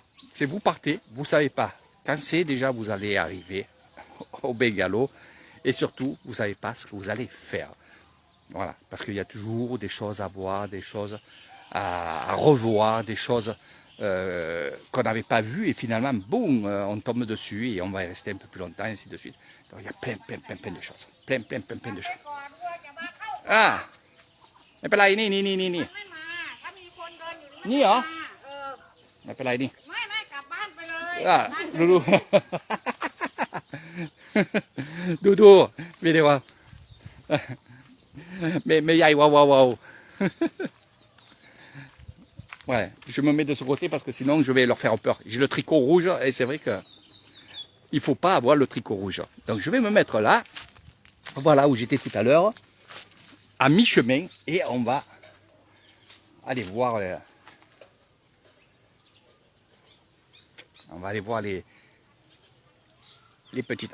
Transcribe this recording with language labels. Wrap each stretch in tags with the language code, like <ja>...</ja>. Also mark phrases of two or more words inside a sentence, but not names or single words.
<fr>C'est vous partez, vous ne savez pas quand c'est déjà vous allez arriver au bungalow, et surtout, vous ne savez pas ce que vous allez faire. Voilà, parce qu'il y a toujours des choses à voir, des choses à revoir, des choses qu'on n'avait pas vues, et finalement, boum, on tombe dessus et on va y rester un peu plus longtemps, et ainsi de suite. Donc il y a plein de choses. Plein de choses.</fr> <th>ก่อนด้วยจะมาเข้า อ่าไม่เป็นไรนี่ มันไม่มาถ้ามีคนเดินอยู่นี่มัน นี่เหรอ ไม่มาเออ ไม่เป็นไรนี่ ไม่กลับบ้านไปเลย อ่า บ้านไป ดู ดูวิดีโอ</th> <fr>mais y a waouh. Ouais, je me mets de ce côté parce que sinon je vais leur faire peur. J'ai le tricot rouge et c'est vrai que il faut pas avoir le tricot rouge. Donc je vais me mettre là, voilà où j'étais tout à l'heure, à mi-chemin, et on va aller voir les petites.</fr>